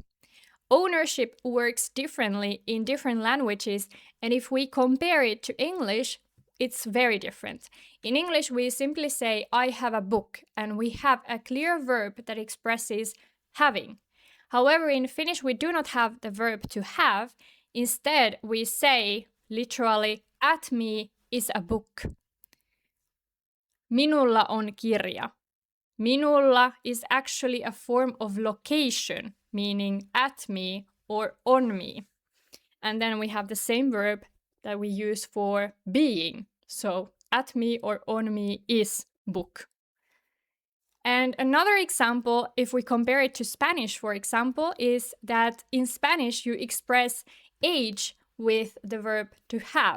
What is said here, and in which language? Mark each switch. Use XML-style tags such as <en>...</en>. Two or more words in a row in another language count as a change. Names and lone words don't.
<en>Ownership works differently in different languages, and if we compare it to English, it's very different. In English, we simply say, I have a book, and we have a clear verb that expresses having. However, in Finnish, we do not have the verb to have. Instead, we say literally, at me is a book.</en> <fi>Minulla on kirja.</fi> <en>Minulla is actually a form of location, meaning at me or on me. And then we have the same verb that we use for being. So at me or on me is book. And another example, if we compare it to Spanish, for example, is that in Spanish you express age with the verb to have.</en>